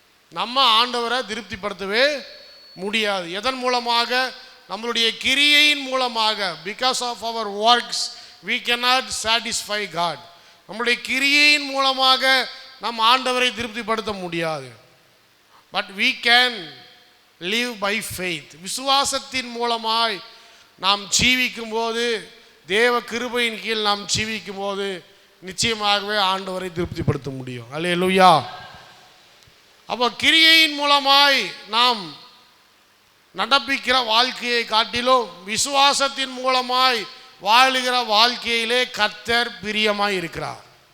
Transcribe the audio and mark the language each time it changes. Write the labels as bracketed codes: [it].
[ta] நம்ம ஆண்டவரை திருப்திப்படுத்தவே முடியாது. எதன் மூலமாக? நம்மளுடைய கிரியையின் மூலமாக. [en] Because of our works we cannot satisfy God. [ta] நம்மளுடைய கிரியையின் மூலமாக நம் ஆண்டவரை திருப்திப்படுத்த முடியாது. [en] But we can live by faith. [ta] விசுவாசத்தின் மூலமாய் நாம் ஜீவிக்கும் போது, தேவ கிருபையின் கீழ் நாம் ஜீவிக்கும் போது நிச்சயமாகவே ஆண்டவரை திருப்திப்படுத்த முடியும். அல்லேலூயா. அப்போ கிரியையின் மூலமாய் நாம் நடப்பிக்கிற வாழ்க்கையை காட்டிலும் விசுவாசத்தின் மூலமாய் வாழுகிற வாழ்க்கையிலே கர்த்தர் பிரியமாய் இருக்கிறார்.